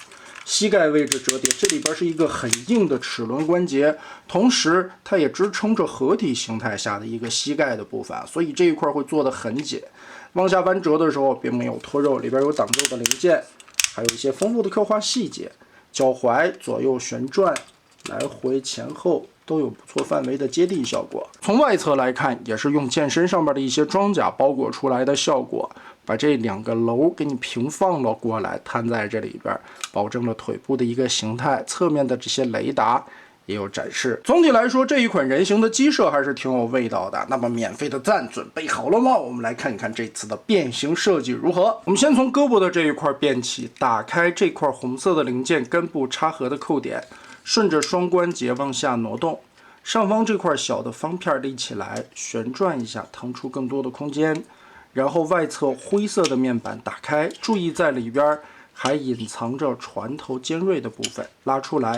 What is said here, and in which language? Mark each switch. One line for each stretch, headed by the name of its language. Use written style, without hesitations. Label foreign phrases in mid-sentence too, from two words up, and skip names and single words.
Chinese: 膝蓋位置折疊，這裡邊是一個很硬的齒輪關節，同時它也支撐着合體形態下的一個膝蓋的部分，所以這一塊會做得很緊。往下彎折的時候並沒有脫肉，裡邊有擋肉的零件，還有一些豐富的刻畫細節。腳踝左右旋轉， 来回前後都有不錯范围的接地效果。从外侧来看，也是用剑身上面的一些装甲包裹出来的效果，把这2个楼给你平放了过来，摊在这里边，保證了腿部的一个形态。侧面的这些雷达也有展示。总体来说，这一款人形的机设还是挺有味道的。那么免费的赞准备好了吗？我们来看一看这次的变形设計如何。我們先從胳膊的這一塊變起，打開這塊紅色的零件根部插合的扣點，順着雙關節往下挪動。上方這塊小的方片立起來，旋轉一下，騰出更多的空間。然後外側灰色的面板打開，注意在裡邊還隱藏着船頭尖銳的部分，拉出來。